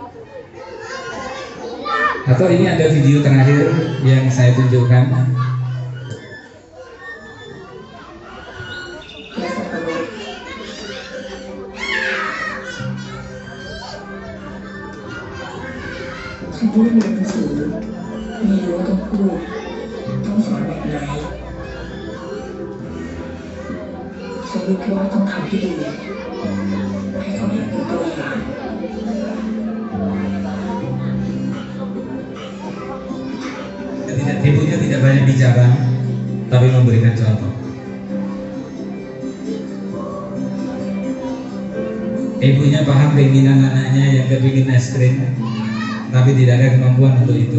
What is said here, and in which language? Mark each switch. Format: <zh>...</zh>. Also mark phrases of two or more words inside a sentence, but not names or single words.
<id>Atau ini ada video terakhir yang saya tunjukkan.</id> <th>Sebelum เรียนหนังสือไม่รู้ว่าต้องพูดต้องสอนแบบไหนฉันรู้แค่ว่าต้องทำให้ดีให้เขาเห็นเป็นตัวอย่าง</th> <id>Ibunya tidak banyak bicara, tapi memberikan contoh. Ibunya paham keinginan anaknya yang kepingin es krim, tapi tidak ada kemampuan untuk itu.</id>